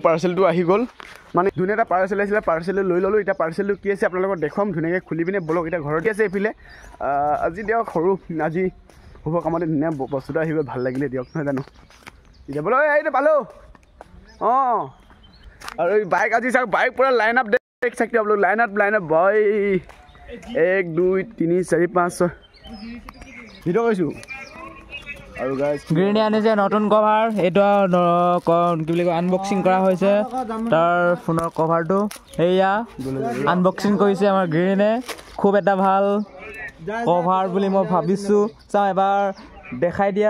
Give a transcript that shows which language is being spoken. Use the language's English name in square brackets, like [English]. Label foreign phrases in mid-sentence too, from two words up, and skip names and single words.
[Assamese] পাৰ্চেলটো আহি গ'ল মানে ধুনীয়া এটা পাৰ্চেল আহিছিলে পাৰ্চেলটো লৈ ল'লোঁ এতিয়া পাৰ্চেলটো কি আছে আপোনালোকক দেখুৱাম ধুনীয়াকৈ খুলি পিনে বলক এতিয়া ঘৰতে আছে এইফালে আজি দিয়ক সৰু আজি শুভ কামতে ধুনীয়া বস্তুটো আহিব ভাল লাগিলে দিয়ক নহয় জানো এতিয়া বলক এইটো পালোঁ অঁ আৰু এই বাইক আজি চাওক বাইক পূৰা [English] line up [Hindi] देख सकते हो आप लोग [English] line up [Assamese] भाई 1 2 3 4 5 6 ভিডিও কৈছোঁ আৰু গাইস গ্ৰীণে আনিছে নতুন কভাৰ এইটো কি বুলি কয় আনবক্সিং কৰা হৈছে তাৰ ফোনৰ কভাৰটো এয়া আনবক্সিং কৰিছে আমাৰ গ্ৰীণে খুব এটা ভাল কভাৰ বুলি মই ভাবিছোঁ চাওঁ এবাৰ দেখাই দিয়া